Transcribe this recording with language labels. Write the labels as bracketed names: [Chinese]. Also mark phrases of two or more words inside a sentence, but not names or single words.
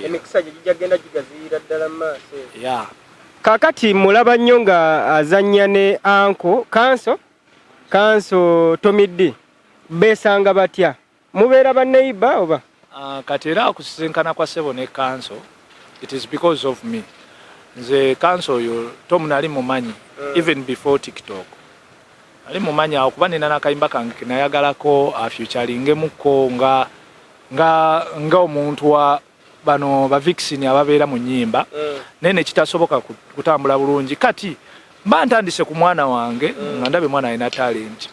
[Ganda] emikisa gye gijja genda gigaziira ddala mu maaso. Yeah. Kaakati mulaba nnyo nga azannya ne anko kanso Tomiddi beesanga batya? Mubeera banneiba oba? Kati era okusisinkana kwa Ssebo ne kanso [English] it is because of me. [Ganda] Nze kanso oyo Tom nali mumanyi [English] even before TikTok. [Ganda] Ali mumanyi awo kuba nina n'akayimba kange ke nayagalako afeaturingemu nga omuntu wa bano ba Vixen ababeera mu nnyimba. Naye ne kitasoboka kutambula bulungi. Kati mba ntandise ku mwana wange nga ndabe mwana alina talent.